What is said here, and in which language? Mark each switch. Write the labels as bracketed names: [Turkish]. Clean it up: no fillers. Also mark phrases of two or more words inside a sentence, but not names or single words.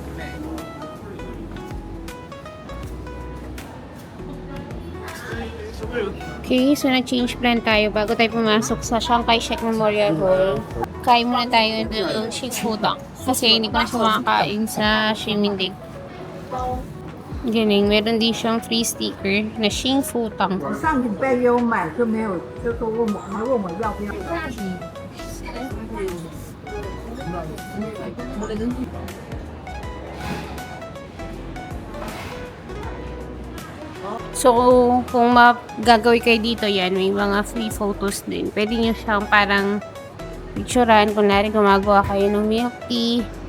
[Filipino] Okay, so na-change plan tayo bago tayo pumasok sa Chiang Kai-shek Memorial Hall. Kain muna tayo ng Xingfudang kasi hindi ko na siya makakain sa Ximending. Galing, meron din siyang [English] free sticker [Filipino] na Xingfudang. [Chinese] 上礼拜有买就没有，就说还问我要不要。 [Filipino] So, kung gagawin kayo dito yan, may mga [English] free photos [Filipino] din. Pwede nyo siyang parang picturean. Kunwari, gumagawa kayo ng [English] milk tea.